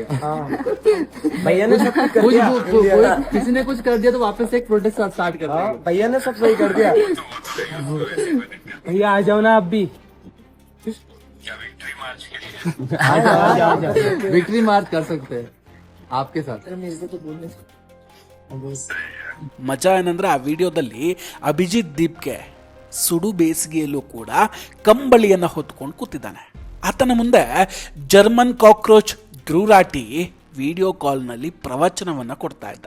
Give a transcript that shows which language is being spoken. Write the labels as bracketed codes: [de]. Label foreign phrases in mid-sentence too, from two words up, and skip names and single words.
[hi] भैया ने सब कुछ कर दिया, किसी ने कुछ कर दिया तो वापस एक [en] protest start [hi] कर दिया। भैया ने सब सही कर दिया। भैया आ जाओ ना, अब भी क्या [en] victory march [hi] के लिए [en] victory march [hi] कर सकते हैं आपके साथ। [kn] ಮಜಾ ಏನಂದ್ರೆ, ಆ ವಿಡಿಯೋದಲ್ಲಿ ಅಭಿಜಿತ್ ದೀಪ್ಗೆ ಸುಡು ಬೇಸಿಗೆಯಲ್ಲೂ ಕೂಡ ಕಂಬಳಿಯನ್ನು ಹೊತ್ಕೊಂಡು ಕೂತಿದ್ದಾನೆ. ಆತನ ಮುಂದೆ [en] German cockroach [kn] ಧ್ರುವ್ ರಾಠಿ ವಿಡಿಯೋ ಕಾಲ್ನಲ್ಲಿ ಪ್ರವಚನವನ್ನು ಕೊಡ್ತಾ ಇದ್ದ.